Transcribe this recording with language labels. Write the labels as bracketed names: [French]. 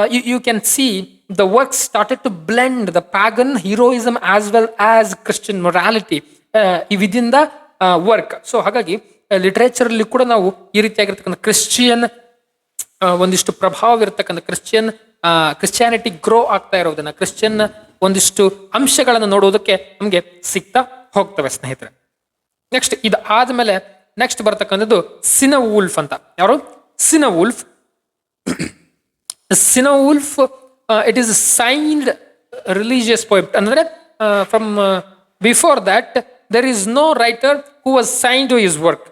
[English] you can see the work started to blend the pagan heroism as well as Christian morality within the work. [Kannada] So ಹಾಗಾಗಿ literature ಅಲ್ಲಿ ಕೂಡ ನಾವು ಈ ರೀತಿಯಾಗಿರ್ತಕ್ಕಂಥ Christian ಒಂದಿಷ್ಟು ಪ್ರಭಾವ ಇರತಕ್ಕಂಥ ಕ್ರಿಶ್ಚಿಯಾನಿಟಿ ಗ್ರೋ ಆಗ್ತಾ ಇರೋದನ್ನ, ಕ್ರಿಶ್ಚಿಯನ್ ಒಂದಿಷ್ಟು ಅಂಶಗಳನ್ನು ನೋಡುವುದಕ್ಕೆ ನಮಗೆ ಸಿಗ್ತಾ ಹೋಗ್ತವೆ ಸ್ನೇಹಿತರೆ. ನೆಕ್ಸ್ಟ್ ಇದು ಆದ್ಮೇಲೆ ನೆಕ್ಸ್ಟ್ ಬರ್ತಕ್ಕಂಥದ್ದು ಸಿನವೂಲ್ಫ್ ಅಂತ. ಯಾರು? ಸಿನವೂಲ್ಫ್. [English] Cynewulf it is signed religious poet. ಅಂದ್ರೆ from before that there is no writer who was signed to his work.